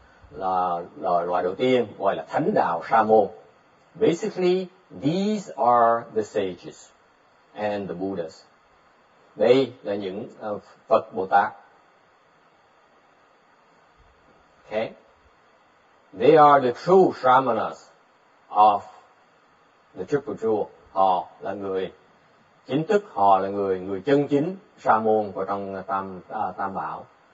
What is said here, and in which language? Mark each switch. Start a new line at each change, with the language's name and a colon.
Vietnamese: Là loại đầu tiên gọi là thánh đạo sa môn.
English: Basically, these are the sages and the Buddhas.
Vietnamese: Đây là những Phật Bồ Tát.
English: Okay? They are the true Shramanas of the Triple Jewel.
Vietnamese: Họ là người chính thức, họ là người chân chính sa môn của trong tam bảo.